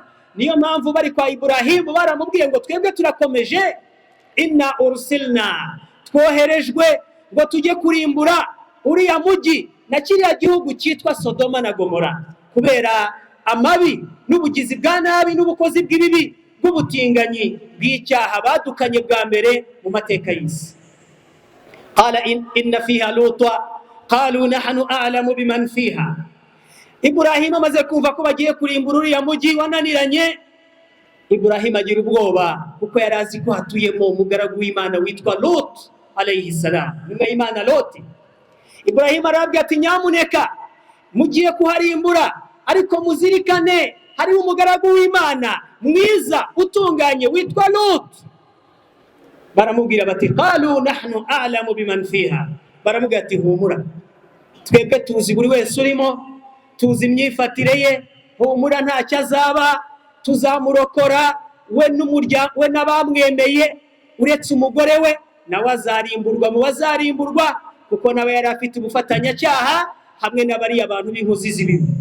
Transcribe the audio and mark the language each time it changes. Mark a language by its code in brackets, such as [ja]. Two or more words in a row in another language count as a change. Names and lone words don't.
[rw] Niyo mpamvu bari kwa Ibrahimu baramubwiye ngo twebwe turakomeje, [ar] إنا أرسلنا, [rw] twoherejwe ngo tujye kurimbura uriya mugi na kiriya gihugu cyitwa Sodoma na Gomora, kubera amabi n'ubugizi bwa nabi n'ubukozi bw'ibibi bw'ubutinganyi bw'icyaha badukanye bwa mbere mu mateka y'isi. [ar] قال إن فيها لوطا قالوا نحن أعلم بمن فيها. [rw] Ibrahim amaze kumva ko bagiye kurimbura uriya mugi wananiranye, Ibrahim agira ubwoba, kuko yari azi ko hatuyemo umugaragu w'Imana witwa Lut [ar] عليه السلام, [rw] nyuma y'Imana Loti. Ibrahim arabwira ati nyamuneka mugiye kuharimbura, ariko muzirikane hari umugaragu w'Imana mwiza utunganye witwa Lut. Baramubwira bati [ar] قالوا نحن أعلم بمن فيها, [rw] baramubwira ati humura, twebwe tuzi buri wese urimo, tuzi imyifatire ye, humura ntacyo azaba, tuzamurokora we n'umuryango we n'abamwemeye, uretse umugore we nawe azarimburwa mu bazarimburwa, kuko nawe yari afite ubufatanyacyaha hamwe n'abari abantu b'inkozi z'ibibi.